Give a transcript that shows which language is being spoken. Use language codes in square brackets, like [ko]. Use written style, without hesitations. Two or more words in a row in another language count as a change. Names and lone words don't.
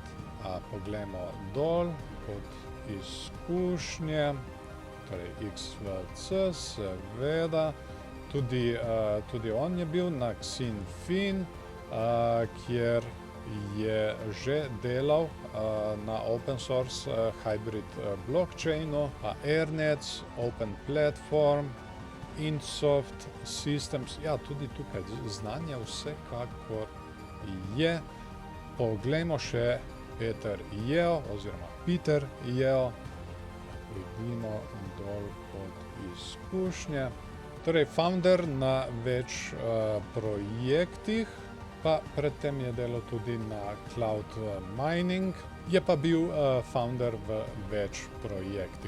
[sl] Poglejmo dol pod izkušnje, torej XVC, seveda, tudi on je bil na Xinfin, kjer je že delal na [en] open source hybrid blockchainu, [sl] Airnets, Open Platform, Insoft Systems, ja, tudi tukaj znanja vsekakor je. Poglejmo še Peter Yeo oziroma Peter Yeo. Pridimo dol pod izkušnje. Torej, founder na več projektih, pa predtem je delal tudi na [en] cloud mining, [sl] je pa bil founder v več projektih.